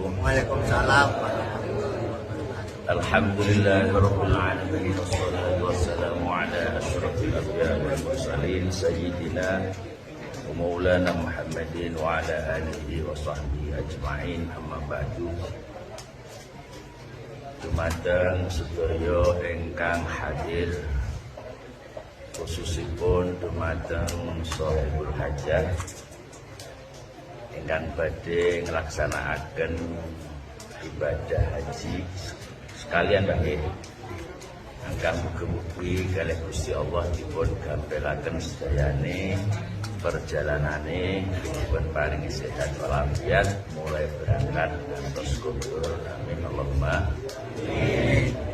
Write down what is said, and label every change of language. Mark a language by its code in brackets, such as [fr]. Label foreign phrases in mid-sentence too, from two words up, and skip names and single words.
[ar] Waalaikumsalam. الحمد لله رب العالمين والصلاة والسلام على أشرف الأنبياء والمرسلين سيدنا ومولانا محمد وعلى آله وصحبه أجمعين، أما بعد. [jv] Dumateng sedaya ingkang hadir, khususipun dumateng [ar] صاحب الحاجة [jv] ingkang badhe nglaksanakaken ibadah haji sekalian bagi ingkang mugi-mugi kalih Gusti Allah dipun gampelaken sedayane perjalanane, dipun paringi sehat walafiat mulai berangkat ngantos kubur, [ar] آمين اللهم آمين.